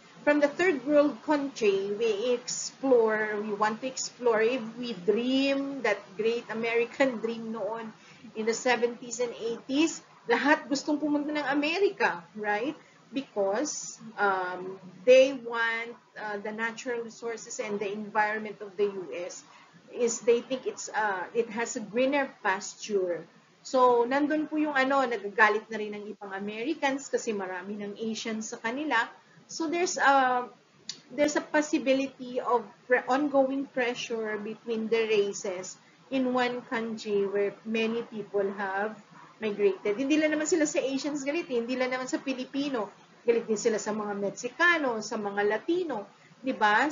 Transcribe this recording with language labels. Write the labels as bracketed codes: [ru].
[en] From the third world country, we want to explore, if we dream that great American dream noon in the 70s and 80s, [tl] lahat gustong pumunta ng Amerika, [en] right? Because they want the natural resources and the environment of the US is they think it has a greener pasture. [tl] So, nandun po yung nagagalit na rin ng ibang Americans kasi marami ng Asians sa kanila. [en] So, there's a possibility of ongoing pressure between the races in one country where many people have migrated. [tl] Hindi lang naman sila sa Asians galit, hindi lang naman sa Pilipino. Galit din sila sa mga Meksikano, sa mga Latino, 'di ba?